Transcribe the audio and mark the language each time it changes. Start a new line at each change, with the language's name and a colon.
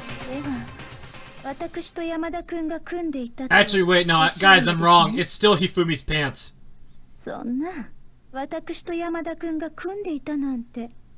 Japanese: では、私と山田くんが組んでいた。
English: Actually, wait, no, guys, I'm wrong. It's still Hifumi's pants.
Japanese: そんな、私と山田くんが組んでいたなんて。